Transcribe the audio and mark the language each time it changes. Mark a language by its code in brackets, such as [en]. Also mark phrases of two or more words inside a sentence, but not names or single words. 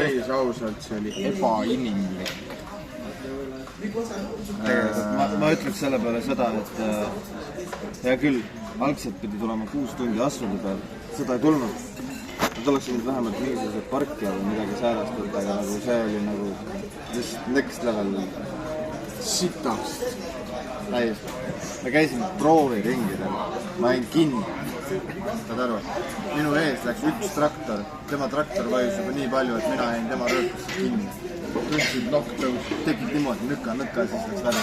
[et] Päris ausalt, see oli ebainimlik. Ma ütleks selle peale seda, et hea küll, algselt pidi tulema 6 tundi asfaldi peal, seda ei tulnud. Nad oleks nüüd vähemalt mingisugused parkija või midagi säärastud, aga nagu see oli nagu just [en] next level [et] sitast. Täiesti. Me käisime prooviringidel, ma jäin kinni. Saad aru? Minu ees läks üks traktor, tema traktor vajus juba nii palju, et mina jäin tema röökasse kinni. Tõstsid nokk tõus, tekib niimoodi nõkka, siis läks läbi.